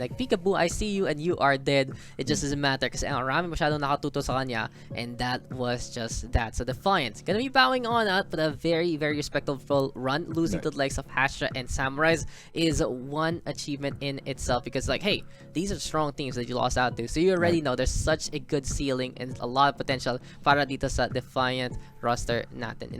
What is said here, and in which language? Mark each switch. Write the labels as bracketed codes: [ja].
[en] Like, peekaboo, I see you and you are dead. It just doesn't matter [tl] kasi ang rami masyadong nakatuto sa kanya. [en] And that was just that. So Defiant gonna be bowing on out, but a very, very respectful run. Losing to the likes of Hashra and Samurice is one achievement in itself because, like, hey, these are strong teams that you lost out to. So you already know there's such a good ceiling and a lot of potential [tl] para dito sa Defiant roster natin.